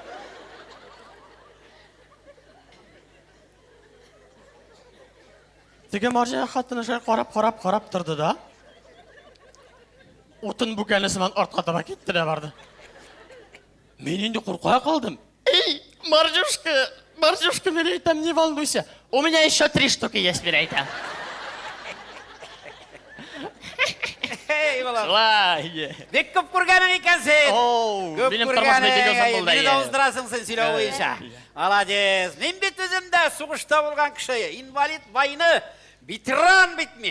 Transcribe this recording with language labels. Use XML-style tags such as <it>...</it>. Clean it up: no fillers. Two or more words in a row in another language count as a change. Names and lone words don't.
<tt>Теге марҗа хатыны шулай карап торды да. Утын бүкәнесеннән артка таба китте дә барды. Мин инде курка калдым. Эй, Маржушка, мен әйтәм,</tt> <ru>не волнуйся. У меня еще 3 штуки есть,</ru> <tt>мен әйтәм. Эй, балам. Бик күп күргәнең икәнсең. Минем тормышны бик озын булды. Мине дә уздырасың сен сөйләү буенча. Молодец. Мин бит үзем дә сугышта булган кеше,</tt> <ru>инвалид войны,</ru> <tt>ветеран бит мин.</tt>